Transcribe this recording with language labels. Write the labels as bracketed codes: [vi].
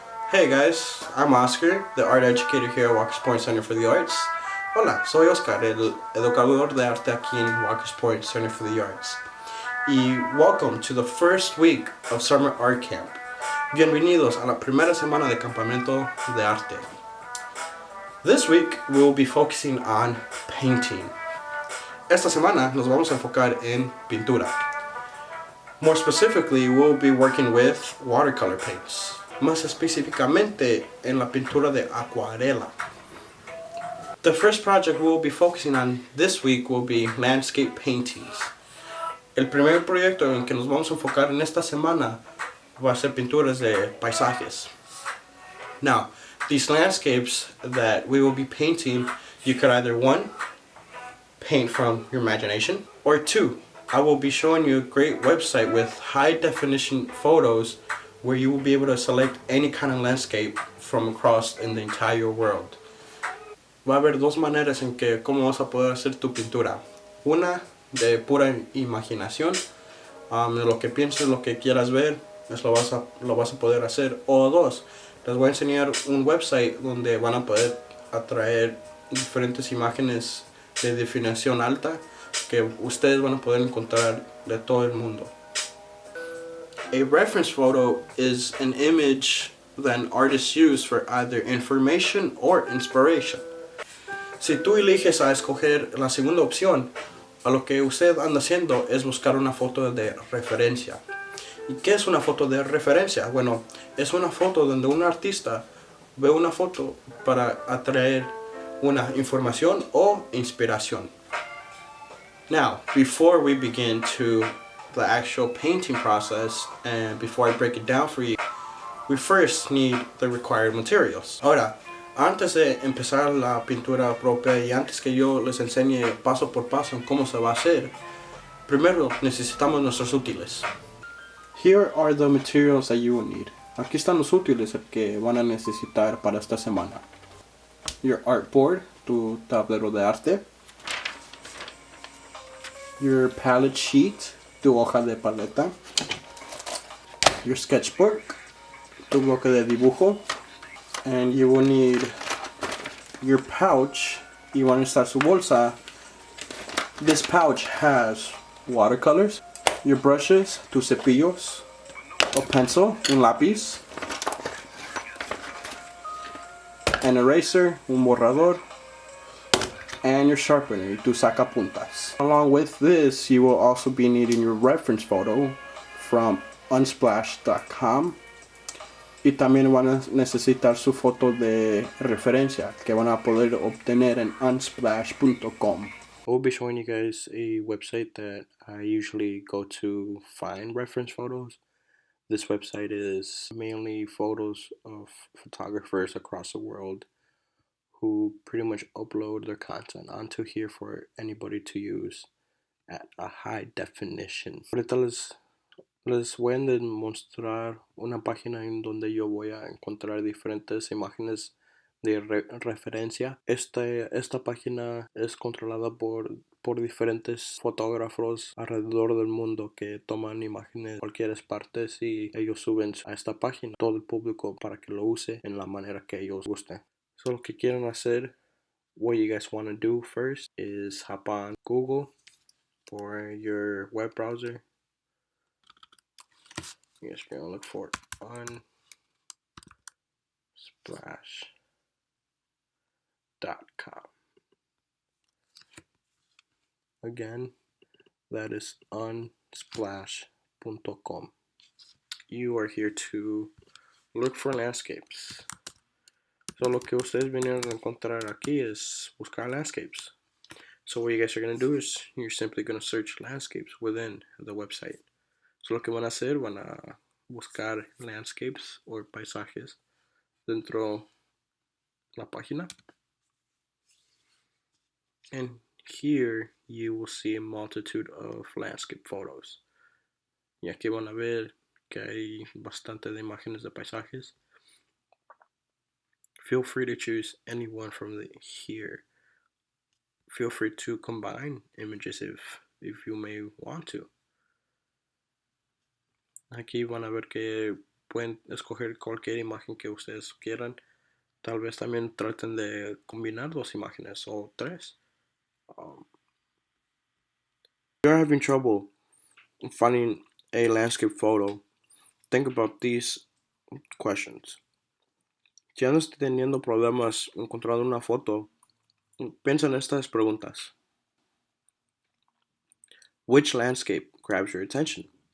[en] Hey guys, I'm Oscar, the art educator here at Walker's Point Center for the Arts. [es] Hola, soy Oscar, el educador de arte aquí en Walker's Point Center for the Arts. [en] Y welcome to the first week of Summer Art Camp. [es] Bienvenidos a la primera semana de campamento de arte. [en] This week we will be focusing on painting. [es] Esta semana nos vamos a enfocar en pintura. [en] More specifically, we'll be working with watercolor paints. [es] Más específicamente en la pintura de acuarela. [en] The first project we'll be focusing on this week will be landscape paintings. [es] El primer proyecto en que nos vamos a enfocar en esta semana va a ser pinturas de paisajes. [en] Now, these landscapes that we will be painting, you could either 1, paint from your imagination, or 2, I will be showing you a great website with high definition photos where you will be able to select any kind of landscape from across in the entire world. [es] Va a haber dos maneras en que cómo vas a poder hacer tu pintura. Una de pura imaginación, de lo que pienses, lo que quieras ver, lo vas a poder hacer. O dos, les voy a enseñar un website donde van a poder atraer diferentes imágenes de definición alta que ustedes van a poder encontrar de todo el mundo. [en] A reference photo is an image that an artist used for either information or inspiration. [es] Si tú eliges a escoger la segunda opción, a lo que usted anda haciendo es buscar una foto de referencia. ¿Y qué es una foto de referencia? Bueno, es una foto donde un artista ve una foto para atraer una información o inspiración. [en] Now, before we begin to the actual painting process and before I break it down for you, we first need the required materials. [es] Ahora, antes de empezar la pintura propia y antes que yo les enseñe paso por paso en cómo se va a hacer, primero necesitamos nuestros útiles. [en] Here are the materials that you will need. [es] Aquí están los útiles que van a necesitar para esta semana. [en] Your artboard, [es] tu tablero de arte. [en] Your palette sheet, [es] tu hoja de paleta. [en] Your sketchbook, [es] tu bloque de dibujo. [en] And you will need your pouch. You want to start [es] su bolsa. [en] This pouch has watercolors, your brushes, [es] tus cepillos, [en] a pencil, [es] un lápiz, [en] an eraser, [es] un borrador, [en] and your sharpener, [es] tu sacapuntas. [en] Along with this, you will also be needing your reference photo from unsplash.com. [es] Y también van a necesitar su foto de referencia que van a poder obtener en unsplash.com. [en] I will be showing you guys a website that I usually go to find reference photos. This website is mainly photos of photographers across the world who pretty much upload their content onto here for anybody to use at a high definition. [es] Ahorita les voy a demostrar una página en donde yo voy a encontrar diferentes imágenes de referencia. Esta página es controlada por diferentes fotógrafos alrededor del mundo que toman imágenes de cualquier parte y ellos suben a esta página todo el público para que lo use en la manera que ellos gusten. [en] So [es] lo que quieren hacer, [en] what you guys want to do first is hop on Google or your web browser. You guys are gonna look for unsplash.com. Again, that is unsplash.com. You are here to look for landscapes. [es] So lo que ustedes vinieron a encontrar aquí es buscar landscapes. [en] So what you guys are gonna do is you're simply gonna search landscapes within the website. [es] So lo que van a hacer, van a buscar landscapes o paisajes dentro la página. [en] And here you will see a multitude of landscape photos. [es] Y aquí van a ver que hay bastante de imágenes de paisajes. [en] Feel free to choose any one from here. Feel free to combine images if you may want to. [es] Aquí van a ver que pueden escoger cualquier imagen que ustedes quieran. Tal vez también traten de combinar dos imágenes o tres. [en] If you're having trouble finding a landscape photo, think about these questions. [es] Si andas teniendo problemas encontrando una foto, piensa en estas preguntas. [en] Which landscape grabs your attention?